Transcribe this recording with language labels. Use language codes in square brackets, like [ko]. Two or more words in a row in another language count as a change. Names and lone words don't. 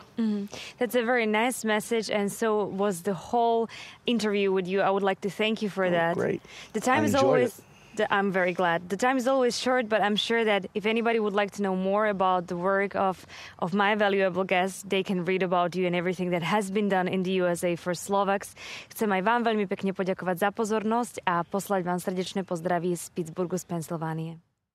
[en] That's a very nice message, and so was the whole interview with you. I would like to thank you for that. Great. The time I is enjoyed always... it. I'm very glad. The time is always short, but I'm sure that if anybody would like to know more about the work of my valuable guests, they can read about you and everything that has been done in the USA for Slovaks. [sk] Chcem aj vám veľmi pekne poďakovať za pozornosť a poslať vám srdečné pozdravy z Pittsburghu z Pensylvánie.